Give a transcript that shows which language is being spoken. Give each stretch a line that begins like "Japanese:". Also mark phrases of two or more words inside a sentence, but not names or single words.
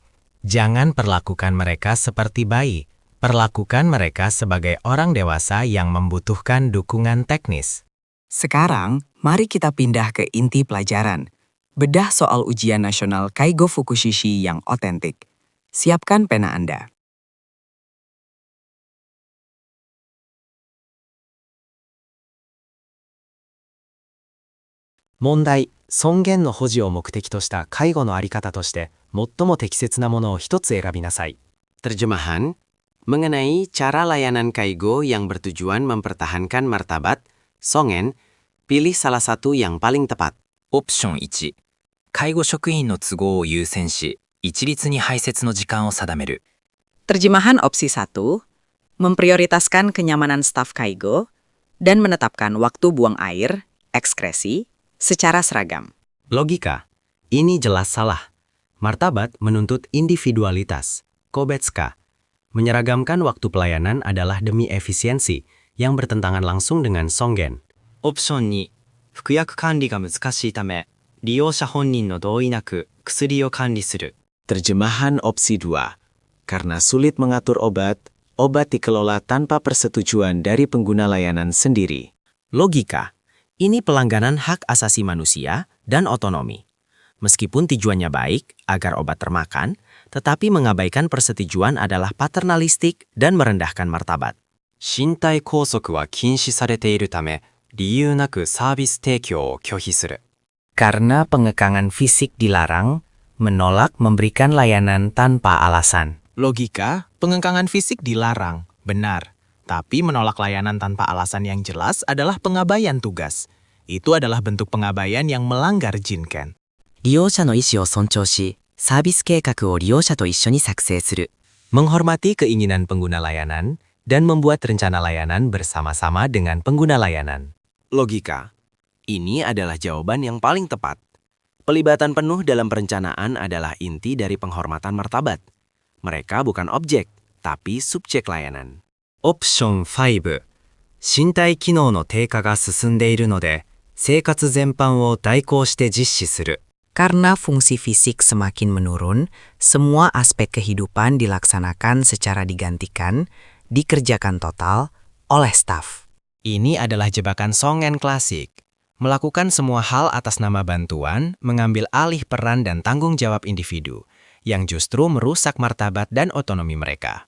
Indonesian: Jangan perlakukan mereka seperti bayi. Perlakukan mereka sebagai orang dewasa yang membutuhkan dukungan teknis. Sekarang, mari kita pindah ke inti pelajaran. Bedah soal ujian nasional Kaigo Fukushishi yang otentik. Siapkan pena Anda. Mondai,
Japanese: 尊厳の保持を目的とした介護のあり方として最も適切なものを一つ選びなさい。
Indonesian: Terjemahan, mengenai cara layanan Kaigo yang bertujuan mempertahankan martabat, songen, pilih salah satu yang paling tepat.
Japanese: オプション1、介護職員の都合を優先し、一律に排泄の時間を定める。
Indonesian: Terjemahan opsi 1, memprioritaskan kenyamanan staf Kaigo dan menetapkan waktu buang air, ekskresi, secara seragam. Logika, ini jelas salah. Martabat menuntut individualitas, kobetsuka. Menyeragamkan waktu pelayanan adalah demi efisiensi yang bertentangan langsung dengan songen.
Japanese: オプション2、服薬管理が難しいため、利用者本人の同意なく薬を管理する。
Indonesian: Terjemahan opsi 2. Karena sulit mengatur obat, obat dikelola tanpa persetujuan dari pengguna layanan sendiri. Logika, ini pelanggaran hak asasi manusia dan otonomi. Meskipun tujuannya baik agar obat termakan, tetapi mengabaikan persetujuan adalah paternalistik dan merendahkan martabat.
Japanese: 身体拘束は禁止されているため、理由なくサービス提供を拒否する。
Indonesian: Karena pengekangan fisik dilarang, menolak memberikan layanan tanpa alasan. Logika, pengekangan fisik dilarang, benar. Tapi menolak layanan tanpa alasan yang jelas adalah pengabaian tugas. Itu adalah bentuk pengabaian yang melanggar Jinken.
Japanese: 利用者の意思を尊重し、サービス計画を利用者と一緒に作成する。
Indonesian: Menghormati keinginan pengguna layanan dan membuat rencana layanan bersama-sama dengan pengguna layanan. Logika, ini adalah jawaban yang paling tepat. Pelibatan penuh dalam perencanaan adalah inti dari penghormatan martabat. Mereka bukan objek, tapi subjek layanan.
Japanese: オプション5、身体機能の低下が進んでいるので、 生活全般を代行して実施する。
Indonesian: Karena fungsi fisik semakin menurun, semua aspek kehidupan dilaksanakan secara digantikan, dikerjakan total oleh staf. Ini adalah jebakan songen klasik. Melakukan semua hal atas nama bantuan, mengambil alih peran dan tanggung jawab individu, yang justru merusak martabat dan otonomi mereka.